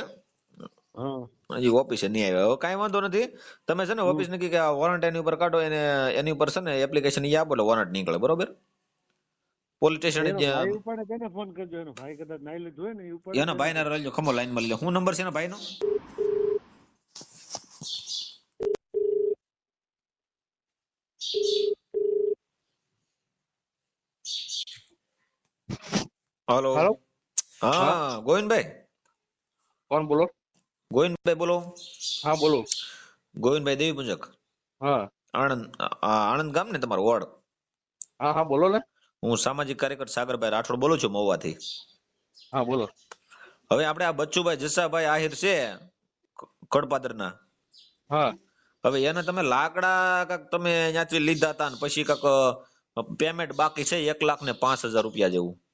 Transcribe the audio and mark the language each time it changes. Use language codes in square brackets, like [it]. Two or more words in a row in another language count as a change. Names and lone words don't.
[gu] હજી ઓફિસે નહીં આવ્યા. હવે કાંઈ વાંધો નથી, તમે છે ને ઓફિસ નક્કી કે વોરંટ એની ઉપર કાઢો, એની ઉપર છે ને એપ્લિકેશન ઈ આપો એટલે વોરંટ નીકળે, બરોબર? પોલીસ સ્ટેશન ફોન કરજો, એનો ભાઈ કદાચ નાઈ લીધું હોય ને એના ભાઈ ના રહેજો, ખમો લાઈન માં લેજો. શું નંબર છે એના ભાઈ નો? [hi] हेलो हेलो हाँ गोविंद भाई कौन बोलो गोविंद भाई बोलो हाँ बोलो गोविंद भाई देवी पुंजक हाँ [gu] આનંદ આનંદ ગામ ને તમારું વોર્ડ હા હા બોલો ને હું સામાજિક કાર્યકર સાગરભાઈ રાઠોડ બોલું છું મહુવાથી [hi] हाँ बोलो [gu] હવે આપણે આ બચ્ચુભાઈ જસાભાઈ આહિર છે કડપાદરના [hi] हाँ [gu] હવે એને તમે લાકડા કાક તમે ત્યાંથી લીધા હતા ને પછી કાક પેમેન્ટ બાકી છે 1,05,000 રૂપિયા જેવું